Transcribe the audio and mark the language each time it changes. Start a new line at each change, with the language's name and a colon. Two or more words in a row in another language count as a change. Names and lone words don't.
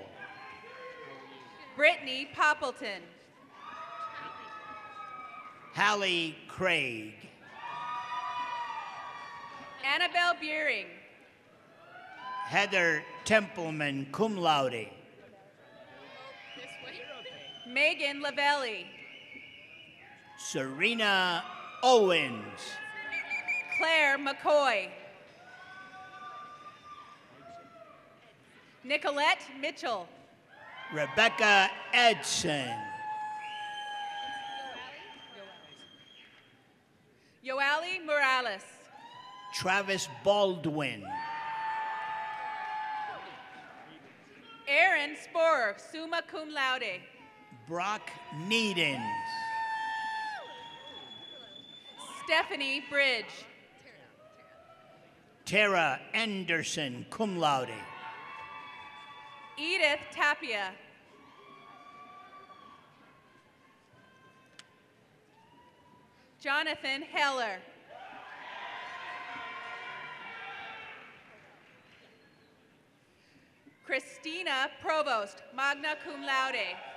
English: Brittany Poppleton. Hallie Craig. Annabelle Beering. Heather Templeman,
Latin: cum laude.
English: Megan Lavelli. Serena Owens. Claire McCoy. Nicolette Mitchell. Rebecca Edson. Yoali Morales. Travis Baldwin. Aaron Sporer,
Latin: summa cum laude.
English: Brock Needens. Stephanie Bridge. Tara Anderson,
Latin: cum laude.
English: Edith Tapia. Jonathan Heller. Christina Provost,
Latin: magna cum laude.